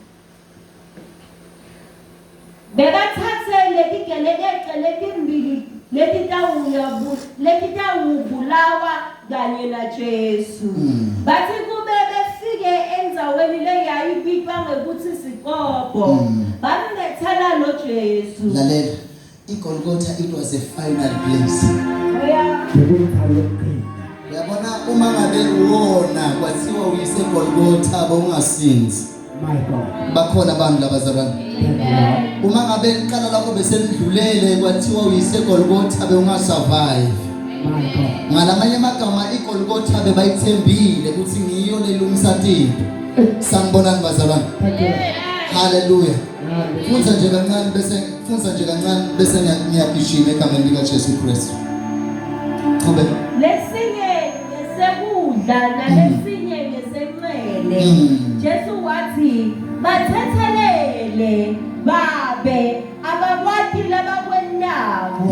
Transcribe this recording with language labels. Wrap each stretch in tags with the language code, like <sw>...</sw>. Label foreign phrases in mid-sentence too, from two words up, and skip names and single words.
<ss>bebathathe letigelekede letimbili letitawubulawa kanye na Jesu. Bathi kube befike endzaweni leyayibitwa ngekuthi Sikopho. Bambethela lo Jesu. Lalela. IGolgotha,</ss> <en>it was a final place.</en> <ss>Oya. Uyabona uma ngabe uwona kwathiwa uyise Golgotha bawungasinzi.</ss> <en>my God.</en> <ss>Bakhona abantu labazalwane. Uma ngabe iqala lakho beselidlulele kwathiwa uyise Golgotha bewungasurvive.</ss> <en>My God.</en> <ss>Ngalamanye amagama iGolgotha bebayithembile ukuthi ngiyo lelungisa into. Sanibonani bazalwane.</ss> <en>Thank you. Hallelujah. Hallelujah.</en> <ss>Funza nje kancane bese ngiyagijima egameni likaJesu Kristu. Qhubeka. Lesinye ngesekudla nalesinye ngesenxele. Jesu wathi bathethelele babe abakwati labakwendawo.</ss>